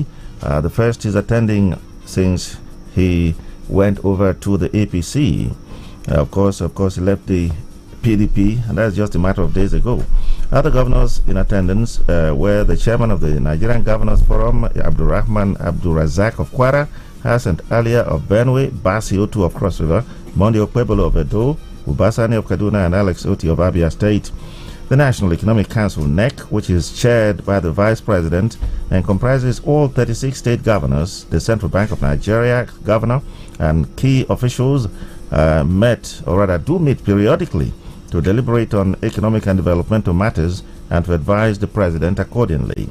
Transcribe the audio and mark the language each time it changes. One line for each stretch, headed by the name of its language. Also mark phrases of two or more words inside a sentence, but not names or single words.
English: The first is attending since he went over to the APC. Of course, he left the PDP, and that's just a matter of days ago. Other governors in attendance were the chairman of the Nigerian Governors Forum, Abdurrahman Abdurazak of Kwara, Hassan Alia of Benue, Basi Otu of Cross River, Monday Okpebolo of Edo, Ubasani of Kaduna, and Alex Oti of Abia State. The National Economic Council NEC, which is chaired by the Vice President and comprises all 36 state governors, the Central Bank of Nigeria governor, and key officials, met, or rather do meet periodically to deliberate on economic and developmental matters and to advise the President accordingly.